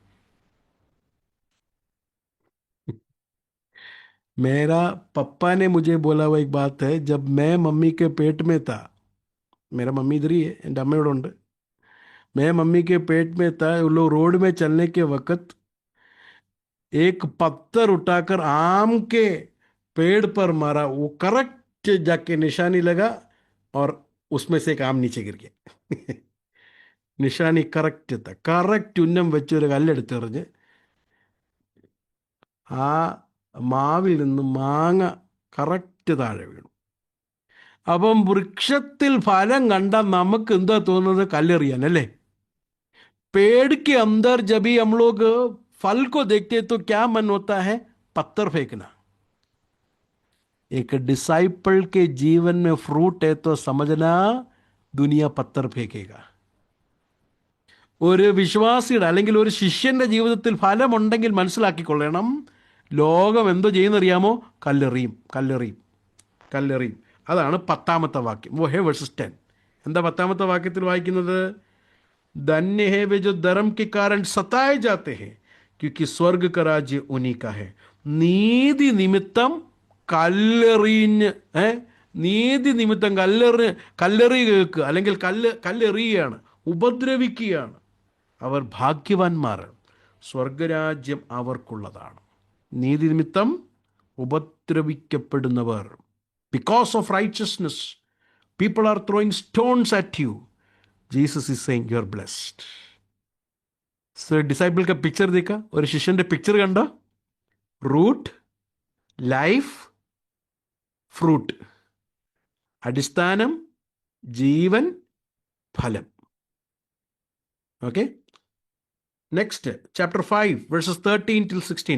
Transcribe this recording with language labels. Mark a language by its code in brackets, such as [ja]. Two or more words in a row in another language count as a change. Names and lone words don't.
[hi] मेरा पापा ने मुझे बोला हुआ एक बात है, जब मैं मम्मी के पेट में था, मेरा मम्मी इधर ही है, [ml] എൻ്റെ അമ്മയോടെ ഉണ്ട്, [hi] मैं मम्मी के पेट में था, वो लोग रोड में चलने के वक्त एक पत्थर उठाकर आम के पेड़ पर मारा, वो करेक्ट जाके निशानी लगा और उसमें से एक आम नीचे गिर गया. [ml] നിഷാനി കറക്റ്റ് എത്താം, കറക്റ്റ് ഉന്നം വെച്ച് ഒരു കല്ലെടുത്തെറിഞ്ഞ് ആ മാവിൽ നിന്ന് മാങ്ങ കറക്റ്റ് താഴെ വീണു. അപ്പം വൃക്ഷത്തിൽ ഫലം കണ്ടാൽ നമുക്ക് എന്താ തോന്നുന്നത്? കല്ലെറിയാൻ അല്ലേ? [hi] पेड़ के अंदर जब भी हम लोग फल को देखते हैं तो क्या मन होता है? पत्थर फेंकना. एक डिसाइपल के जीवन में फ्रूट है तो समझना दुनिया पत्थर फेंकेगा. [ml] ഒരു വിശ്വാസിയുടെ അല്ലെങ്കിൽ ഒരു ശിഷ്യന്റെ ജീവിതത്തിൽ ഫലമുണ്ടെങ്കിൽ മനസ്സിലാക്കിക്കൊള്ളണം, ലോകം എന്തോ ചെയ്യുന്നറിയാമോ? കല്ലെറിയും, കല്ലെറിയും, കല്ലെറിയും. അതാണ് 10ാമത്തെ വാക്യം. [hi] वो है verses 10. [ml] എന്താ 10ാമത്തെ വാക്യത്തിൽ വായിക്കുന്നത്? [hi] धन्य है वे जो धर्म के कारण सताए जाते हैं, क्योंकि स्वर्ग का राज्य उन्हीं का है. [ml] നീതി നിമിത്തം കല്ലെറിഞ്ഞ് നീതി നിമിത്തം കല്ലെറി കേൾക്കുക, അല്ലെങ്കിൽ കല്ലെറിയുകയാണ്, ഉപദ്രവിക്കുകയാണ്, അവർ ഭാഗ്യവാന്മാർ, സ്വർഗരാജ്യം അവർക്കുള്ളതാണ്. നീതി നിമിത്തം ഉപദ്രവിക്കപ്പെടുന്നവർ, [en] Because of righteousness people are throwing stones at you. Jesus is saying you are blessed. [hi] सो डिसाइपल का पिक्चर देखा, और शिष्यന്റെ पिक्चर കണ്ടോ? [en] Root, life, fruit. [ml] അടിസ്ഥാനം, ജീവൻ, ഫലം. [en] Okay, next chapter 5 verses 13 till 16.